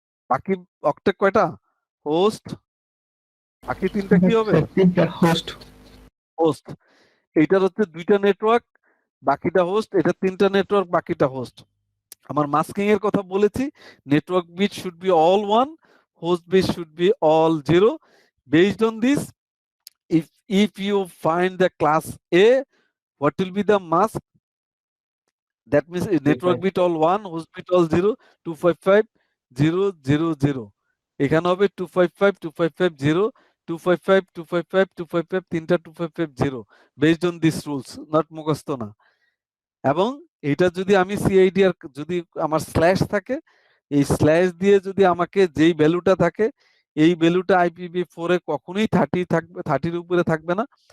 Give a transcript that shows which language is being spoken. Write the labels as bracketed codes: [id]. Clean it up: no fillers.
[bn] বাকি অক্টেক কয়টা হোস্ট, বাকি 3টা কি হবে 3টা হোস্ট। হোস্ট। এইটার হচ্ছে 2টা নেটওয়ার্ক, বাকিটা হোস্ট, এটা 3টা নেটওয়ার্ক, বাকিটা হোস্ট। আমার মাস্কিং এর কথা বলেছি, [en] Network bit should be all 1, host bit should be all 0। Based on this, if you find the class A, what will be the mask? That means network bit all 1, host bit all 0, 255 0 0 0, [bn] এখানে হবে [en] 255 255 0, 255 255 255, 3টা 255 0, based on these rules, not মুখস্থ না। [bn] এবং এটা যদি আমি CIDR যদি আমার স্ল্যাশ থাকে, এই স্ল্যাশ দিয়ে যদি আমাকে যেই ভ্যালুটা থাকে, এই ভ্যালুটা IPv4 এ কখনোই 30 থাকবে, 30 এর উপরে থাকবে না।